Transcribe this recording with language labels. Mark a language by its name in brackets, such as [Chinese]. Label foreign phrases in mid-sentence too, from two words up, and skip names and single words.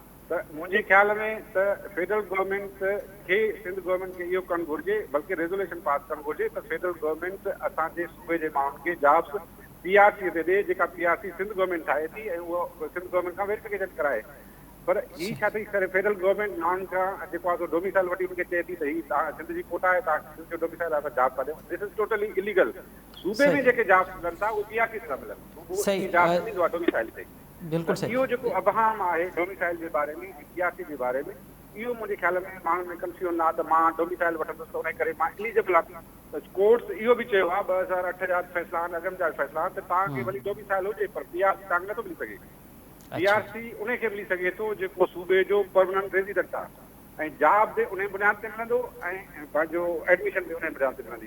[Sindhi] त मुंहिंजे ख्याल में त [English] federal government [Sindhi] खे सिंध गवर्नमेंट खे इहो करणु घुरिजे, बल्कि रेज़ोल्यूशन पास करणु घुरिजे त [English] federal government [Sindhi] असांजे सूबे जे माण्हुनि खे जॉब्स PRC ते ॾे, जेका PRC सिंध गवर्नमेंट ठाहे थी ऐं उहो सिंध गवर्नमेंट खां वेरिफिकेशन कराए। पर हीउ छा थी करे [English] federal government [Sindhi] माण्हुनि खां जेको आहे डोमिसाइल वठी उनखे चए थी त हीउ तव्हां सिंध जी कोटा आहे, तव्हां सिंध जो डोमिसाइल आहे, जॉब था ॾियो, [English] This is totally illegal. [Sindhi] सूबे में जेके जॉब्स मिलनि था उहे PRC सां मिलनि, जॉब ॾींदो आहे डोमिसाइल ते। बिल्कुलु सही। इहो जेको अबहाम आहे डोमिसाइल जे बारे में, PRC जे बारे में, इहो मुंहिंजे ख्याल में माण्हुनि में कंफ्यूजन आहे त मां डोमिसाइल वठंदुसि त उन करे मां एलिजिबल आहे। त कोर्ट्स इहो बि चयो आहे 2008 जा फ़ैसिला आहिनि, अॻिम जा फ़ैसिला आहिनि, त तव्हांखे भली डोमिसाइल हुजे पर PRC तव्हांखे नथो मिली सघे। PRC उनखे मिली सघे थो जेको सूबे जो [English] permanent resident [Sindhi] आहे ऐं जॉब ते उन बुनियाद ते मिलंदो ऐं पंहिंजो एडमिशन बि उन बुनियाद ते मिलंदी।